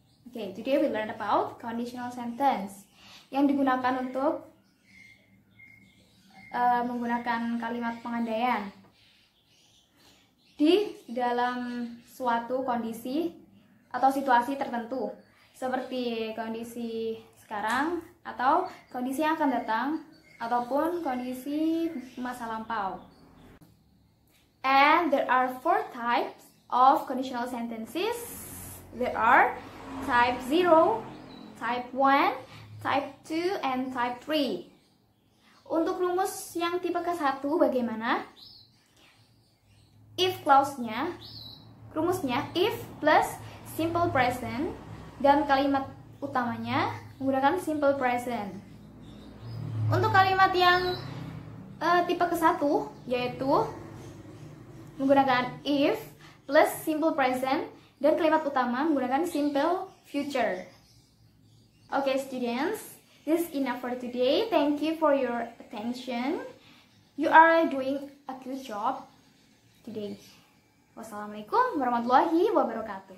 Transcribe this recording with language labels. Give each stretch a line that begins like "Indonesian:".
English: Okay, today we learned about conditional sentence
Indonesian: yang digunakan untuk menggunakan kalimat pengandaian di dalam suatu kondisi atau situasi tertentu, seperti kondisi sekarang atau kondisi yang akan datang ataupun kondisi masa lampau.
English: And there are 4 types of conditional sentences. There are type 0, type 1, type 2, and type 3.
Indonesian: Untuk rumus yang tipe ke-1 bagaimana? If clause-nya, rumusnya if plus simple present dan kalimat utamanya menggunakan simple present. Untuk kalimat yang tipe ke-1 yaitu menggunakan if plus simple present dan kalimat utama menggunakan simple future.
English: Okay students, this is enough for today. Thank you for your attention. You are doing a good job today. Wassalamualaikum warahmatullahi wabarakatuh.